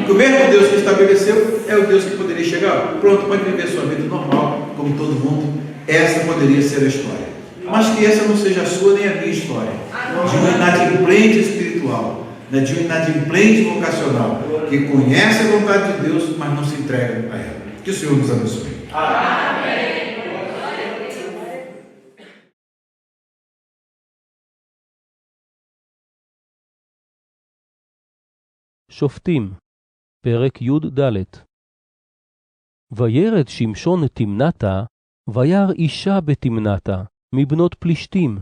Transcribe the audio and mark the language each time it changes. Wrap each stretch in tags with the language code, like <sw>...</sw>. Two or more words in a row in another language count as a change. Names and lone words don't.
<pt>Porque o mesmo Deus que estabeleceu é o Deus que poderia chegar. Pronto, pode viver sua vida normal, como todo mundo. Essa poderia ser a história. Mas que essa não seja a sua nem a minha história. De um inadimplente espiritual, né? De um inadimplente vocacional, que conhece a vontade de Deus, mas não se entrega a ela. Que o Senhor nos abençoe. Amém.</pt> <he>שופטים, פרק י"ד. וירד שמשון תמנתה, וירא אישה בתמנתה, מבנות פלישתים.</he>